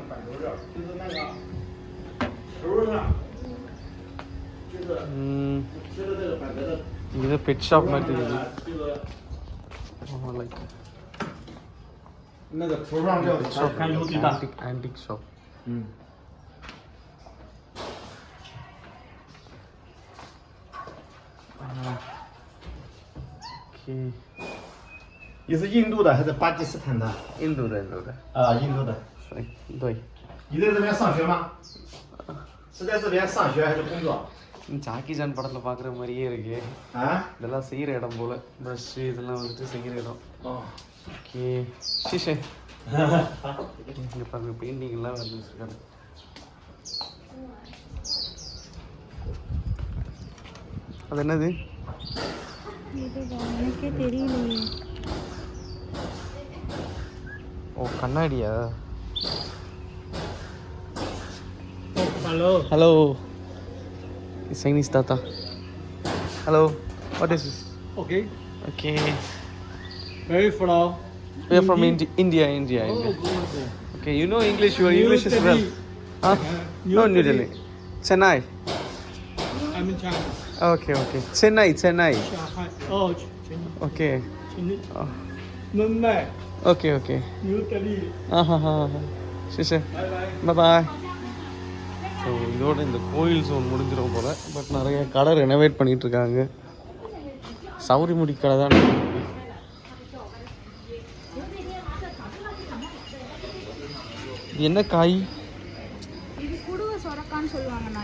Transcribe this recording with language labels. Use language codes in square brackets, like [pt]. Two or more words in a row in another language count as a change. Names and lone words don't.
[ta] இது பெட் ஷாப் மாதிரி தெரியுது. [en] like antique shop. [zh] 你是印度的还是巴基斯坦的？印度的。印度的。对。你在这边上学吗？是在这边上学还是工作？ [ta] ஜாக்கி ஜான் படத்தில் பார்க்குற மாதிரியே இருக்கு. இதெல்லாம் செய்கிற இடம் போல். ப்ரஷ் இதெல்லாம் வந்துட்டு செய்கிற இடம். [zh] ஓகே, ஷீஷே. [ta] இங்கே பாருங்கள், பெயிண்டிங்லாம் வந்து வச்சுருக்காரு. அது என்னது? எனக்கே தெரியலையே. ஓ, கண்ணாடியா? ஹலோ ஹலோ, சைனீஸ் தாத்தா. ஹலோ. [en] What is this? Okay. Okay. Very flow. We are from India. India. Okay, you know English. Your English is well. Huh? No, New Delhi. Chennai. I'm in China. Okay, okay. Chennai. Shanghai. Oh, Okay. Oh. Mumbai. Okay, okay. New Delhi. [ta] சரி [en] Bye bye. [ta] பாய். ஸோ இதோட இந்த கோயில் ஜோன் முடிஞ்சிடும் போல். பட் நிறைய கடை ரெனோவேட் பண்ணிகிட்டு இருக்காங்க. சௌரி முடி கடை தான். இது என்ன காய்? இது குடுவ சொரக்கான்னு சொல்லுவாங்கண்ணா.